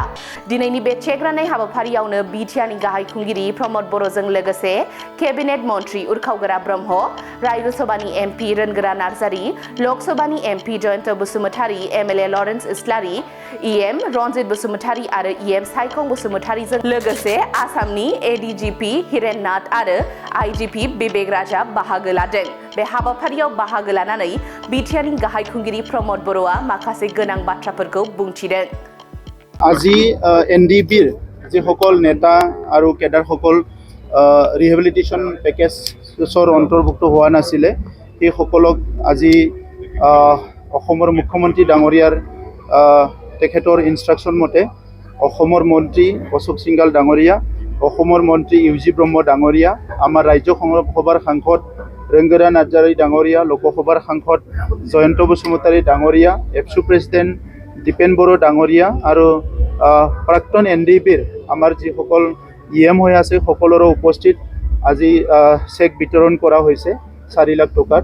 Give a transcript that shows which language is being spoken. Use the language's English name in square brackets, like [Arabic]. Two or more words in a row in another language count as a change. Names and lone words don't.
[Bodo] दिनैनि बे चेक राननाय हाबाफारियावनो बिटिआरनि गाहाय खुंगिरि प्रमद बर'जों लोगोसे केबिनेट मन्त्रि उरखावगोरा ब्रह्म, रायजोसभानि एमपि रोनगोरा नार्जारि, लकसभानि एमपि जयन्त बसुमतारी, एमएलए लरेन्स इस्लारि, इएम रन्जित बसुमतारी आरो इएम सायखं बसुमतारीजों लोगोसे आसामनि एडिजिपि हिरेन नाथ आरो आइजिपि बिबेक राजा बाहागो लादों। बे हाबाफारियाव बाहागो लानानै बिटिआरनि गाहाय खुंगिरि प्रमद बर'आ माखासे गोनां बाथ्राफोरखौ बुंथिदों। [Assamese] আজি এনডিএফবিৰ যিসকল নেতা আৰু কেডাৰসকল ৰিহেবিলিটেশ্যন পেকেজৰ অন্তৰ্ভুক্ত হোৱা নাছিলে সেইসকলক আজি অসমৰ মুখ্যমন্ত্ৰী ডাঙৰীয়াৰ তেখেতৰ ইনষ্ট্ৰাকশ্যন মতে অসমৰ মন্ত্ৰী অশোক সিংঘাল ডাঙৰীয়া, অসমৰ মন্ত্ৰী ইউজি ব্ৰহ্ম ডাঙৰীয়া, আমাৰ ৰাজ্য সভাৰ সাংসদ ৰেংগৰা নাৰ্জাৰী ডাঙৰীয়া, লোকসভাৰ সাংসদ জয়ন্ত বসুমতাৰী ডাঙৰীয়া, এপছু প্ৰেচিডেণ্ট দীপেন বড়ো ডাঙৰীয়া আৰু প্ৰাক্তন এনডিএফবিৰ আমাৰ যিসকল ইএম হৈ আছে সকলোৰে উপস্থিত আজি চেক বিতৰণ কৰা হৈছে 4 লাখ টকাৰ।